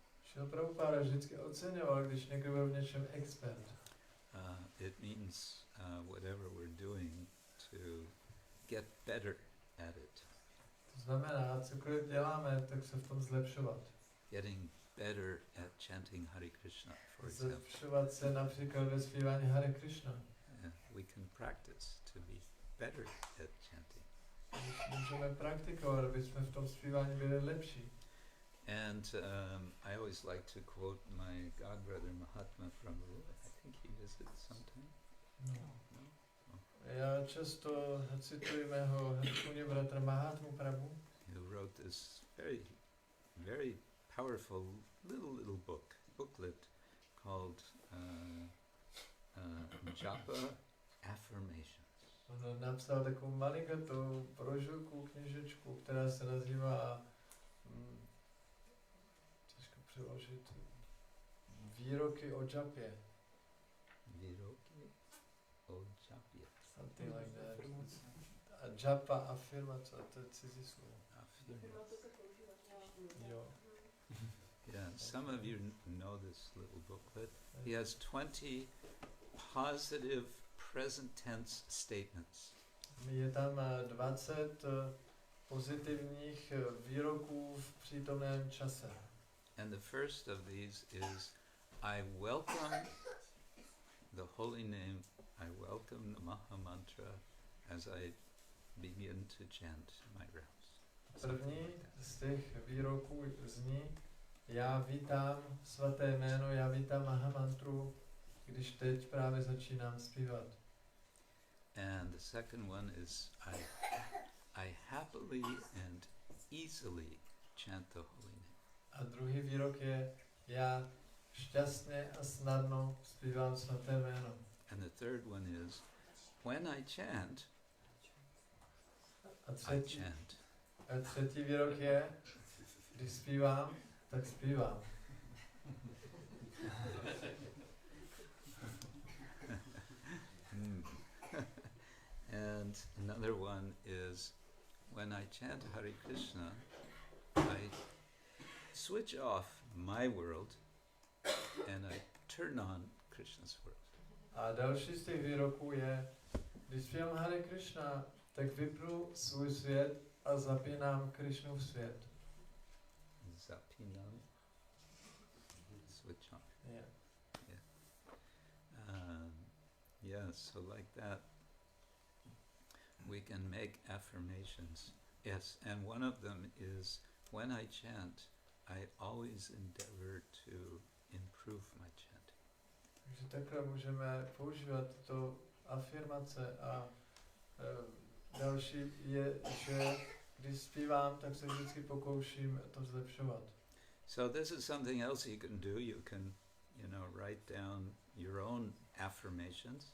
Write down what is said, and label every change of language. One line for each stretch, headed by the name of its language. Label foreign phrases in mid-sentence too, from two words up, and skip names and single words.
Czech: Šrila Prabhupáda vždycky oceňoval, když někdo byl v něčem expert.
English: It means whatever we're doing to get better at it.
Czech: To znamená, cokoliv děláme, tak se v tom zlepšovat.
English: Getting better at chanting Hare Krishna, for example.
Czech: Zlepšovat se například ve zpívání Hare Krishna.
English: We can practice to be better at chanting.
Czech: Můžeme praktikovat, aby jsme v tom zpívání byli lepší.
English: And I always like to quote my godbrother Mahatma Prabhu. I think he visits sometime. No. No?
Czech: Já často cituji mého hrkuně bratra Mahatmu Prabhu,
English: Who wrote this very, very powerful little booklet called Japa Affirmations.
Czech: on napsal takovou malinkatou brožurku, knižečku, která se nazývá, těžko přeložit, výroky o džapě. Výroky o Japě.
English: Something like that.
Czech: A džapa, afirmace, to je cizí slovo. Jo.
English: Yeah, some of you know this little booklet. He has 20 positive present tense statements.
Czech: Je tam 20 pozitivních výroků v přítomném čase.
English: And the first of these is, I welcome the holy name, I welcome the Maha Mantra as I begin to chant my rounds.
Czech: První z těch výroků zní, já vítám svaté jméno, já vítám Mahamantru, když teď právě začínám zpívat.
English: And the second one is, I happily and easily chant the holy name.
Czech: A druhý výrok je, já šťastně a snadno zpívám svaté jméno.
English: And the third one is, when I chant,
Czech: A
English: I chant.
Czech: třetí výrok je, když zpívám, tak zpívám.
English: And another one is, when I chant Hare Krishna, I switch off my world and I turn on Krishna's world.
Czech: A další z těch výroků je, když zpívám Hare Krishna, tak vypnu svůj svět a zapínám Krishnův svět. Zapinam.
English: Switch on. Yeah. Yeah, so like that, we can make affirmations. Yes, and one of them is, when I chant, I always endeavor to improve my chanting.
Czech: Takže takhle můžeme používat tyto afirmace a další je, že když zpívám, tak se vždycky pokouším to zlepšovat.
English: So this is something else you can do. You can, write down your own affirmations.